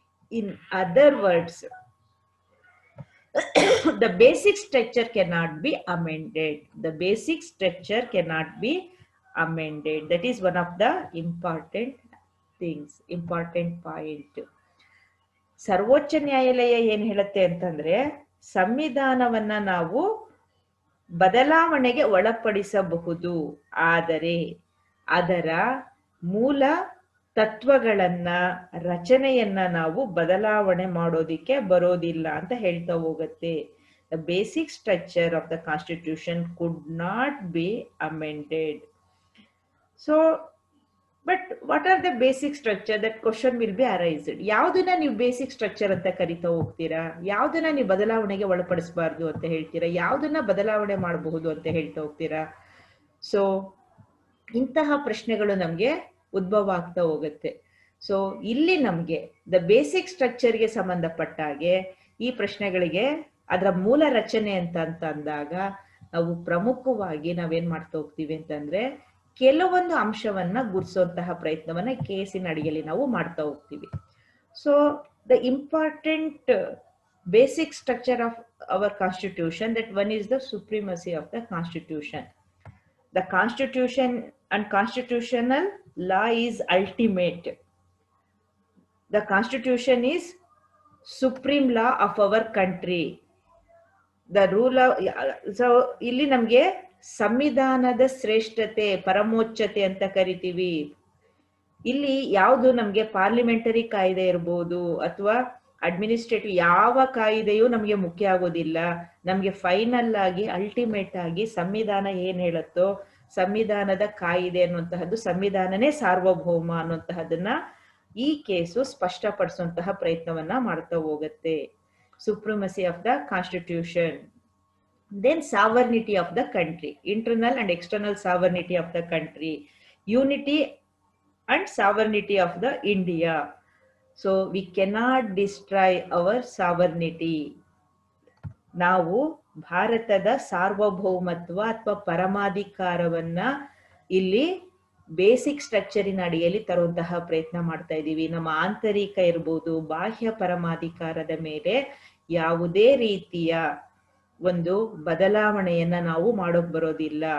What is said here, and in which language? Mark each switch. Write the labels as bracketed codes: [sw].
[en] In other words, the basic structure cannot be amended. The basic structure cannot be amended. That is one of the important things, important point. [kn] ಸರ್ವೋಚ್ಚ ನ್ಯಾಯಾಲಯ ಏನ್ ಹೇಳುತ್ತೆ ಅಂತಂದ್ರೆ ಸಂವಿಧಾನವನ್ನ ನಾವು ಬದಲಾವಣೆಗೆ ಒಳಪಡಿಸಬಹುದು, ಆದರೆ ಅದರ ಮೂಲ ತತ್ವಗಳನ್ನ ರಚನೆಯನ್ನ ನಾವು ಬದಲಾವಣೆ ಮಾಡೋದಿಕ್ಕೆ ಬರೋದಿಲ್ಲ ಅಂತ ಹೇಳ್ತಾ ಹೋಗುತ್ತೆ. [en] The basic structure of the constitution could not be amended. So but what are the basic structure that question will be arised? [kn] ಯಾವ್ದನ್ನ ನೀವು ಬೇಸಿಕ್ ಸ್ಟ್ರಕ್ಚರ್ ಅಂತ ಕರಿತಾ ಹೋಗ್ತೀರಾ? ಯಾವ್ದನ್ನ ನೀವು ಬದಲಾವಣೆಗೆ ಒಳಪಡಿಸಬಾರ್ದು ಅಂತ ಹೇಳ್ತೀರಾ? ಯಾವ್ದನ್ನ ಬದಲಾವಣೆ ಮಾಡಬಹುದು ಅಂತ ಹೇಳ್ತಾ ಹೋಗ್ತೀರಾ? ಸೊ ಇಂತಹ ಪ್ರಶ್ನೆಗಳು ನಮ್ಗೆ ಉದ್ಭವ ಆಗ್ತಾ ಹೋಗುತ್ತೆ. ಸೊ ಇಲ್ಲಿ ನಮ್ಗೆ ದ ಬೇಸಿಕ್ ಸ್ಟ್ರಕ್ಚರ್ಗೆ ಸಂಬಂಧಪಟ್ಟ ಹಾಗೆ ಈ ಪ್ರಶ್ನೆಗಳಿಗೆ ಅದರ ಮೂಲ ರಚನೆ ಅಂತ ಅಂದಾಗ ನಾವು ಪ್ರಮುಖವಾಗಿ ನಾವೇನ್ ಮಾಡ್ತಾ ಹೋಗ್ತೀವಿ ಅಂತಂದ್ರೆ ಕೆಲವೊಂದು ಅಂಶವನ್ನ ಗುರುಸುವಂತಹ ಪ್ರಯತ್ನವನ್ನ ಕೇಸಿನ ಅಡಿಯಲ್ಲಿ ನಾವು ಮಾಡ್ತಾ ಹೋಗ್ತೀವಿ. [en] So the important basic structure of our constitution, that one is the supremacy of the constitution. The constitution and constitutional law is ultimate. The constitution is supreme law of our country. The rule of, [kn] so ಇಲ್ಲಿ ನಮ್ಗೆ ಸಂವಿಧಾನದ ಶ್ರೇಷ್ಠತೆ, ಪರಮೋಚ್ಚತೆ ಅಂತ ಕರಿತೀವಿ. ಇಲ್ಲಿ ಯಾವುದು ನಮ್ಗೆ parliamentary ಕಾಯ್ದೆ ಇರ್ಬೋದು ಅಥವಾ ಅಡ್ಮಿನಿಸ್ಟ್ರೇಟಿವ್ ಯಾವ ಕಾಯ್ದೆಯೂ ನಮ್ಗೆ ಮುಖ್ಯ ಆಗೋದಿಲ್ಲ. ನಮ್ಗೆ ಫೈನಲ್ ಆಗಿ ಅಲ್ಟಿಮೇಟ್ ಆಗಿ ಸಂವಿಧಾನ ಏನ್ ಹೇಳುತ್ತೋ, ಸಂವಿಧಾನದ ಕಾಯ್ದೆ ಅನ್ನುವಂತಹದ್ದು, ಸಂವಿಧಾನನೇ ಸಾರ್ವಭೌಮ ಅನ್ನುವಂತಹದನ್ನ ಈ ಕೇಸು ಸ್ಪಷ್ಟಪಡಿಸುವಂತಹ ಪ್ರಯತ್ನವನ್ನ ಮಾಡ್ತಾ ಹೋಗುತ್ತೆ. [en] Supremacy of the constitution. Then sovereignty of the country, internal and external sovereignty of the country, unity and sovereignty of the India. So we cannot destroy our sovereignty. [kn] ನಾವು ಭಾರತದ ಸಾರ್ವಭೌಮತ್ವ ಅಥವಾ ಪರಮಾಧಿಕಾರವನ್ನ ಇಲ್ಲಿ ಬೇಸಿಕ್ ಸ್ಟ್ರಕ್ಚರಿನ ಅಡಿಯಲ್ಲಿ ತರುವಂತಹ ಪ್ರಯತ್ನ ಮಾಡ್ತಾ ಇದ್ದೀವಿ. ನಮ್ಮ ಆಂತರಿಕ ಇರ್ಬೋದು, ಬಾಹ್ಯ ಪರಮಾಧಿಕಾರದ ಮೇಲೆ ಯಾವುದೇ ರೀತಿಯ ಒಂದು ಬದಲಾವಣೆಯನ್ನ ನಾವು ಮಾಡೋಕ್ ಬರೋದಿಲ್ಲ.